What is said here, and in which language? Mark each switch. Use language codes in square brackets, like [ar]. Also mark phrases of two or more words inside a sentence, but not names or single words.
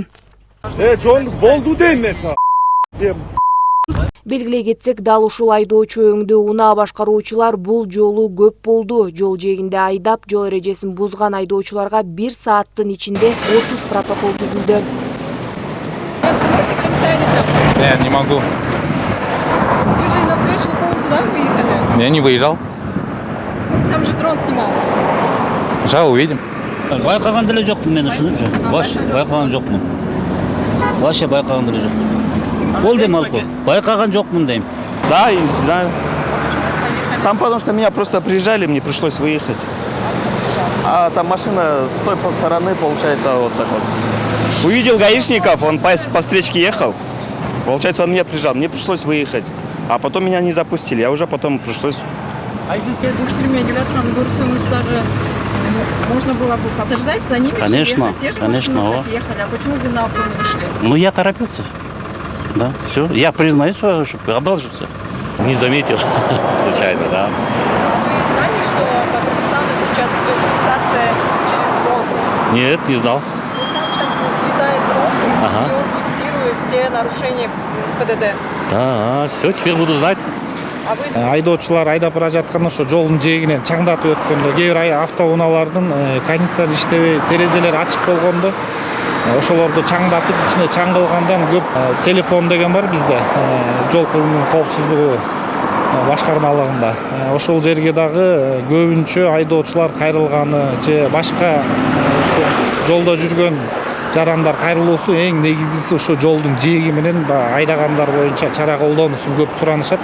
[ky] Жолуңуз болду дейм mesela. Белгилей кетсек, дал ушул айдоочу өңдүү унаа башкаруучулар бул жолу көп болду. Жол жээгинде айдап, жол эрежесин бузган айдоочуларга 1 сааттын ичинде 30 протокол түзүлдү. [ru] Не могу. Вы же навстречу полосу, да, выехали? Я не выезжал. Там же дрон снимал. Сейчас увидим. [ky] Байкаган деле жокмун мен ушуну. Байкаган жокмун. Вообще байкаган деле жок. Бол дейм алып. Байкаган жокмун дейм. [ru] Да, и знаю. Там потому что меня просто приезжали, мне пришлось выехать. А там машина с той стороны, получается, вот так вот. Увидел гаишников, он по встречке ехал. Получается, он меня прижал, мне пришлось выехать. А потом меня не запустили, а уже потом пришлось. А если [ky] буксирмен келатканын көрсөңүз дагы [ru] можно было бы подождать за ними? Конечно, конечно. Так ехали. А почему вы на обгон вышли? Ну, я торопился. Да, все. Я признаю свою ошибку, одолжился. Не заметил случайно, да. Вы знали, что по Кыргызстану сейчас идет фиксация через дрон? Нет, не знал. Ну, там сейчас летает дрон, и он фиксирует все нарушения ПДД. Да, все, теперь буду знать. [ky] Айдоочулар айдап бара жатканда ошо жолдун жээгинен чаңдатып өткөндө кээ бир автоунаалардын кондиционер иштебей терезелери ачык болгондо ошолорду чаңдатып ичине чаң кылгандан көп телефон деген бар бизде жол кылымынын коопсуздугу башкармалыгында ошол жерге дагы көбүнчө айдоочулар кайрылганы же башка ушу жолдо жүргөн жарандар кайрылуусу эң негизгиси ошо жолдун жээги менен айдагандар боюнча чара колдонуусун көп суранышат.